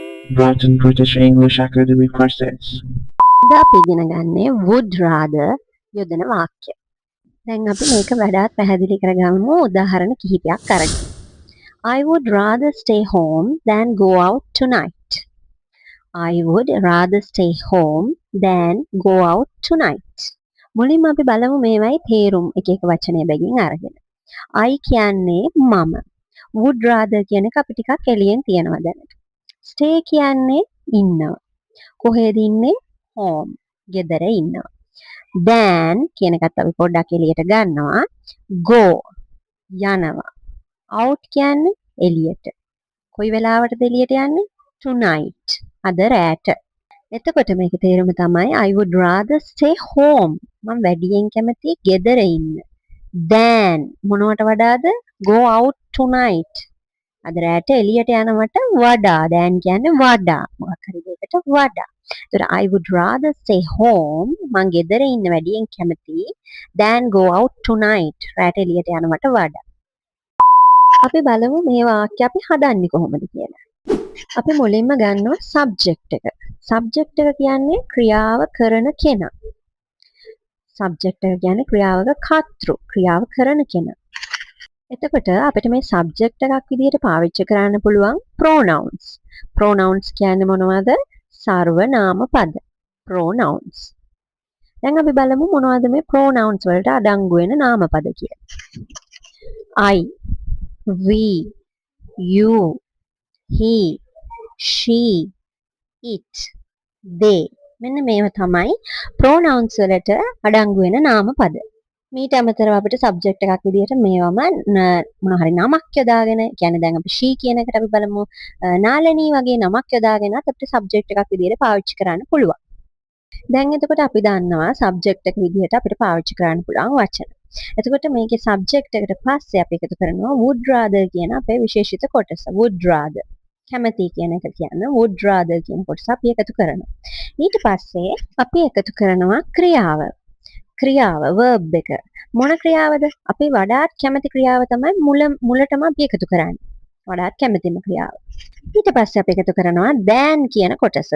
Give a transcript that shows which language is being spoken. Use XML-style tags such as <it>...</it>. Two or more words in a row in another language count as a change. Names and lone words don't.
<en>Written British English Academy courses.</en> <si>අද අපි ඉගෙන ගන්නේ</si> <en>would rather</en> <si>යොදන වාක්‍ය. දැන් අපි මේක වඩාත් පැහැදිලි කරගමු උදාහරණ කිහිපයක් අරගෙන.</si> <en>I would rather stay home than go out tonight. I would rather stay home than go out tonight.</en> <si>මුලින්ම අපි බලමු මේවයි තේරුම් එක එක වචනය බැගින් අරගෙන. I කියන්නේ මම.</si> <en>would rather</en> <si>කියන එක අපි ටිකක් එළියෙන් තියනවා දැනට. stay කියන්නේ ඉන්නවා. කොහෙද ඉන්නේ? home. ගෙදර ඉන්නවා. then කියන එකත් අපි පොඩ්ඩක් එළියට ගන්නවා. go යනවා. out කියන්නේ එළියට. කොයි වෙලාවටද එළියට යන්නේ? tonight. අද රැට. එතකොට මේක තේරුම තමයි</si> <en>I would rather stay home.</en> <si>මම වැඩියෙන් කැමති ගෙදර ඉන්න. then මොනවට වඩාද?</si> <en>go out tonight.</en> <si>අද රැට එළියට යනවට වඩා. then කියන්නේ වඩා. මොකක් හරි දෙයකට වඩා. ඒතර</si> <en>I would rather stay home.</en> <si>මං ගෙදර ඉන්න වැඩියෙන් කැමති</si> <en>than go out tonight.</en> <si>රැට එළියට යනවට වඩා. අපි බලමු මේ වාක්‍ය අපි හදන්නේ කොහොමද කියලා. අපි මුලින්ම ගන්නවා subject එක. subject එක කියන්නේ ක්‍රියාව කරන කෙනා. subject එක කියන්නේ ක්‍රියාවක කර්තෘ. ක්‍රියාව කරන කෙනා. එතකොට අපිට මේ subject එකක් විදිහට පාවිච්චි කරන්න පුළුවන් pronouns. pronouns කියන්නේ මොනවද? සර්වනාම පද. pronouns. දැන් අපි බලමු මොනවද මේ pronouns වලට අඩංගු වෙන නාම පද කියලා.</si> <en>I, we, you, he, she, it, they.</en> <si>මෙන්න මේව තමයි pronouns වලට අඩංගු වෙන නාම පද. මීට අමතරව අපිට සබ්ජෙක්ට් එකක් විදිහට මේවම මොන හරි නමක් යොදාගෙන කියන්නේ දැන් අපි she කියන එකට අපි බලමු නාලනී වගේ නමක් යොදාගෙනත් අපිට සබ්ජෙක්ට් එකක් විදිහට පාවිච්චි කරන්න පුළුවන්. දැන් එතකොට අපි දන්නවා සබ්ජෙක්ට් එක විදිහට අපිට පාවිච්චි කරන්න පුළුවන් වචන. එතකොට මේකේ සබ්ජෙක්ට් එකට පස්සේ අපි එකතු කරනවා</si> <en>would rather</en> <si>කියන අපේ විශේෂිත කොටස.</si> <en>would rather</en> <si>කැමති කියන එක කියන</si> <en>would rather</en> <si>කියන කොටස අපි එකතු කරනවා. ඊට පස්සේ අපි එකතු කරනවා ක්‍රියාව. ක්‍රියාව verb එක. මොන ක්‍රියාවද? අපි වඩාත් කැමති ක්‍රියාව තමයි මුලටම අපි එකතු කරන්නේ. වඩාත් කැමතිම ක්‍රියාව. ඊට පස්සේ අපි එකතු කරනවා than කියන කොටස.</si>